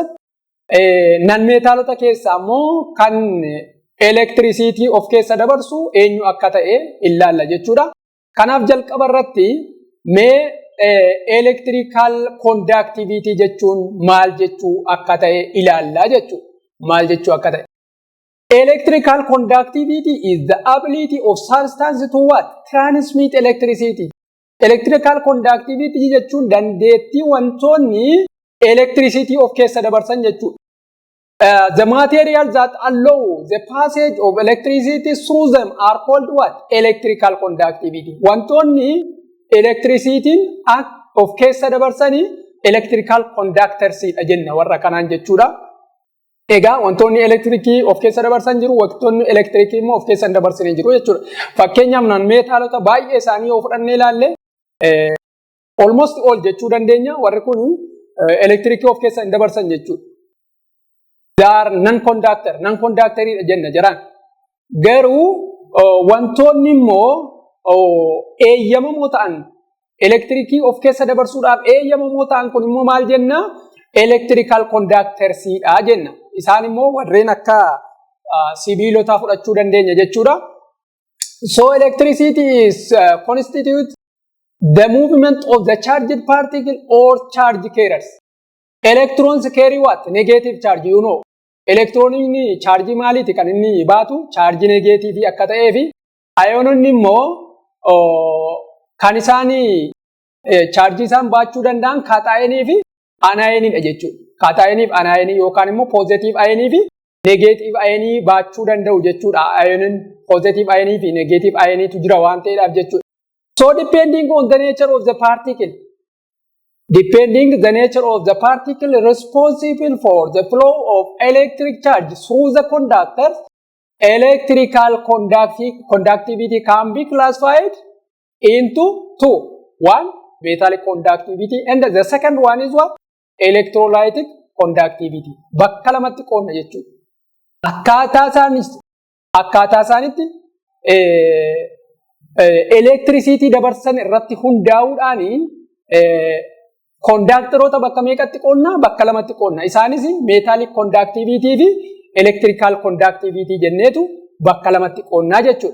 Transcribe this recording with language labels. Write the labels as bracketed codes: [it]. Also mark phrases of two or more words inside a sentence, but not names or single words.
[om] Non-metalota keessaa immoo kan electricity of keessa dabarsu eenyu akka ta'e ilaalla jechuudha. Kanaaf jalqaba irratti mee [en] electrical conductivity [om] jechuun maal jechuu akka ta'e ilaalla jechuudha. Maal jechuu akka ta'e? [en] Electrical conductivity is the ability of substance to what? Transmit electricity. Electrical conductivity [om] jechuun dandeettii wantoonni electricity of keessa dabarsan jechuudha. [en] The materials that allow the passage of electricity through them are called what? Electrical conductivity. [om] Wantoonni electricity of keessa dabarsanii [en] electrical conductors [om] jenna warra kanaan jechuudha. Egaa wantoonni electricii of keessa dabarsan jiru, wantoonni electricii immoo of keessa hin dabarsine jiru jechuudha. Fakkeenyaaf non-metalota baay'ee isaanii yoo fudhannee ilaalle [en] almost all [om] jechuu dandeenya. Warri kun electricii of keessa hin dabarsan jechuudha. [en] They are non-conductor. [om] Non-conductorii jenna jiraan. Garuu wantoonni immoo eeyyamamoo ta'an electricii of keessa dabarsuudhaaf eeyyamamoo ta'an kun immoo maal jenna? [en] Electrical conductors [om] jenna. Isaan immoo warreen akka sibiilotaa fudhachuu dandeenya jechuudha. [en] So electricity is constitute the movement of the charged particle or charge carriers. Electrons carry what? Negative charge, you know. [om] Electronni charge maaliti kan inni baatu [en] charge negative [om] akka ta'ee fi ayononni immoo kan isaan charge isaan baachuu danda'an kaataayinii fi anaayiniidha jechuudha. Kaataayinii fi anaayinii yookaan immoo positive ayinii fi negative ayinii baachuu danda'u jechuudha. Ayonin positive ayinii fi negative ayiniitu jira waan ta'eedhaaf jechuudha. [en] So depending on the nature of the particle, responsible for the flow of electric charge through the conductors, electrical conductivity can be classified into two. One, metallic conductivity, and the second one is what? Electrolytic conductivity. [om] Bakka lamatti qoonna jechuudha. Akkaataa isaanitti electricity dabarsan irratti hundaa'uudhaan conductoroota bakka meeqatti qoonna? Bakka lamatti qoonna. Isaanis [en] metallic conductivity [om] fi [en] electrical conductivity [om] jenneetu bakka lamatti qoonnaa jechuudha.